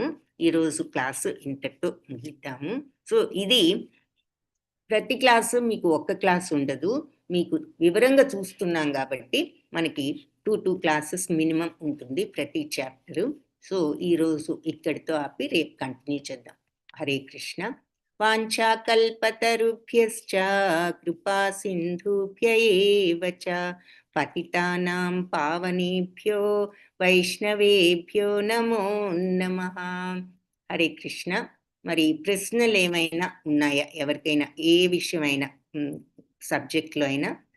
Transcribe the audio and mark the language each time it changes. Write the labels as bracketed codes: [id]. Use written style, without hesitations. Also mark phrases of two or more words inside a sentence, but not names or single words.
[te] ఈరోజు క్లాసు ఇంతటితో ముగిద్దాము. సో ఇది ప్రతి క్లాసు మీకు ఒక్క క్లాస్ ఉండదు, మీకు వివరంగా చూస్తున్నాం కాబట్టి మనకి 2 [en] classes minimum [te] ఉంటుంది ప్రతి చాప్టరు. సో ఈరోజు ఇక్కడితో ఆపి రేపు కంటిన్యూ చేద్దాం. హరే కృష్ణ. [sa] వాంఛాకల్పతరుభ్యశ్చ కృపా సింధుభ్య ఏవ చ పతితానాం పావనేభ్యో వైష్ణవేభ్యో నమో నమః. [te] హరే కృష్ణ. మరి ప్రశ్నలు ఏమైనా ఉన్నాయా ఎవరికైనా, ఏ విషయమైనా సబ్జెక్ట్లో అయినా